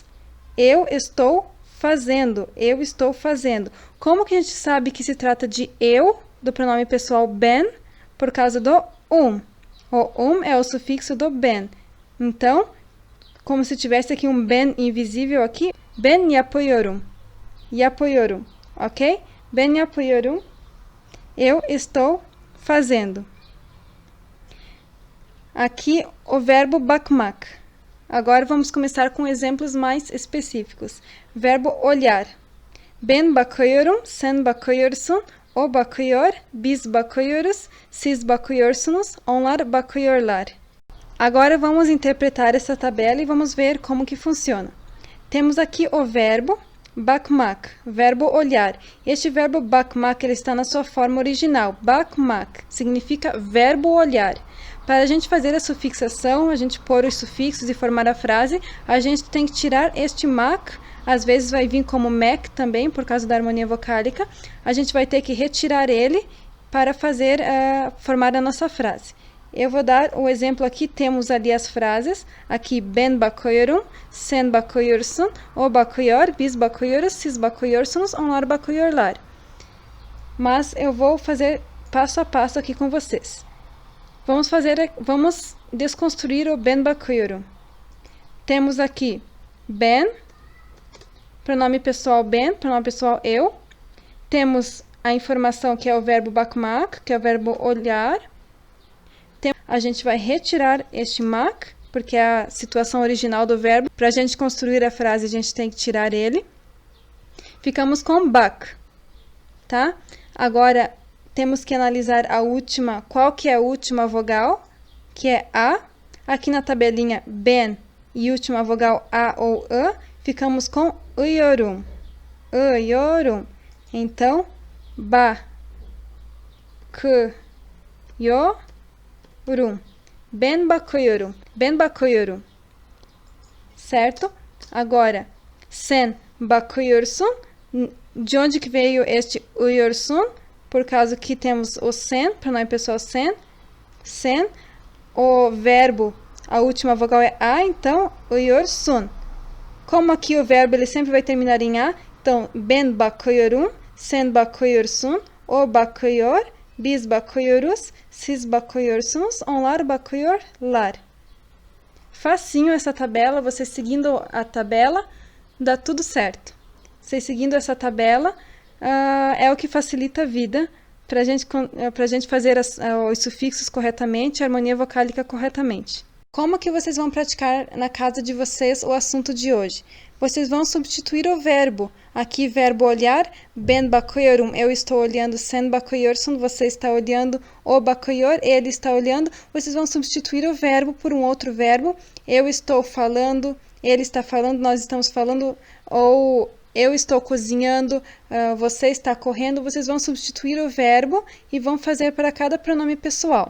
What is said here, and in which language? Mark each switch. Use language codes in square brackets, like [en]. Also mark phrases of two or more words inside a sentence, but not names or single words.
[pt] Eu estou fazendo, eu estou fazendo. Como que a gente sabe que se trata de eu, do pronome pessoal ben? Por causa do O é o sufixo do ben. Então, como se tivesse aqui um ben invisível aqui, [tr] ben yapıyorum, yapıyorum, ok? Ben yapıyorum, [pt] eu estou fazendo. Aqui o verbo bakmak. Agora vamos começar com exemplos mais específicos. Verbo olhar. [tr] Ben bakıyorum, sen bakıyorsun, o bakıyor, biz bakıyoruz, siz bakıyorsunuz, onlar bakıyorlar. [pt] Agora vamos interpretar essa tabela e vamos ver como que funciona. Temos aqui o verbo bakmak, verbo olhar. Este verbo bakmak ele está na sua forma original. Bakmak significa verbo olhar. Para a gente fazer a sufixação, a gente pôr os sufixos e formar a frase, a gente tem que tirar este mak, às vezes vai vir como mek também, por causa da harmonia vocálica. A gente vai ter que retirar ele para fazer, formar a nossa frase. Eu vou dar o exemplo aqui, temos ali as frases, aqui [tr] ben bakıyorum, sen bakıyorsun, o bakıyor, biz bakıyoruz, siz bakıyorsunuz, onlar bakıyorlar. [pt] Mas eu vou fazer passo a passo aqui com vocês. Vamos desconstruir o [tr] ben bakıyorum. [pt] Temos aqui ben, pronome pessoal ben, pronome pessoal eu. Temos a informação que é o verbo bakmak, que é o verbo olhar. A gente vai retirar este mak, porque é a situação original do verbo. Para a gente construir a frase, a gente tem que tirar ele. Ficamos com bak, tá? Agora, temos que analisar a última, qual que é a última vogal, que é A. Aqui na tabelinha, ben e última vogal A ou A, ficamos com ıyorum. Iyorum. Então, [tr] ba, k, yo, rum. Ben bakıyorum. Ben bakıyorum. [pt] Certo? Agora, [tr] sen bakıyorsun. [pt] De onde que veio este uyursun? Por causa que temos o sen, pronome pessoal sen. Sen. O verbo, a última vogal é a, então, uyursun. Como aqui o verbo ele sempre vai terminar em a, então, [tr] ben bakıyorum, sen bakıyorsun, O bakıyor, biz bakıyoruz, siz bakıyorsunuz, onlar bakıyorlar. [pt] Facinho essa tabela, você seguindo a tabela, dá tudo certo. Você seguindo essa tabela é o que facilita a vida para a gente fazer os sufixos corretamente, a harmonia vocálica corretamente. Como que vocês vão praticar na casa de vocês o assunto de hoje? Vocês vão substituir o verbo. Aqui, verbo olhar, [tr] ben bakıyorum, [pt] eu estou olhando, [tr] sen bakıyorsun, [pt] você está olhando, [tr] o bakıyor, [pt] ele está olhando. Vocês vão substituir o verbo por um outro verbo. Eu estou falando, ele está falando, nós estamos falando, ou eu estou cozinhando, você está correndo. Vocês vão substituir o verbo e vão fazer para cada pronome pessoal.